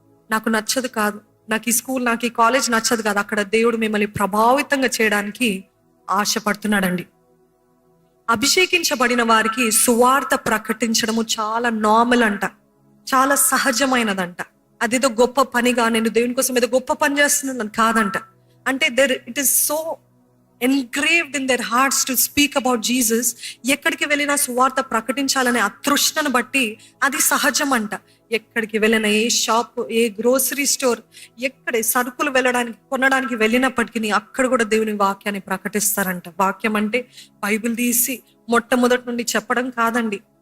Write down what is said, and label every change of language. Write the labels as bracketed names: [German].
[Telugu] నాకు నచ్చదు కాదు, నాకు ఈ స్కూల్, నాకు ఈ కాలేజ్ నచ్చదు కాదు, అక్కడ దేవుడు మిమ్మల్ని ప్రభావితంగా చేయడానికి ఆశపడుతున్నాడండి. అభిషేకించబడిన వారికి సువార్త ప్రకటించడము చాలా నార్మల్ అంట, చాలా సహజమైనదంట. అదేదో గొప్ప పనిగా, నేను దేవుని కోసం ఏదో గొప్ప పని చేస్తున్నాను కాదంట. [English] అంటే it is so engraved in their hearts to speak about Jesus. [Telugu] ఎక్కడికి వెళ్ళినా సువార్త ప్రకటించాలనే అతృష్ణను బట్టి అది సహజం అంట. ఎక్కడికి వెళ్ళినా, ఏ షాప్, ఏ గ్రోసరీ స్టోర్, ఎక్కడ సరుకులు కొనడానికి వెళ్ళినప్పటికీ అక్కడ కూడా దేవుని వాక్యాన్ని ప్రకటిస్తారంట. వాక్యం అంటే బైబిల్ తీసి మొట్టమొదటి నుండి చెప్పడం కాదండి.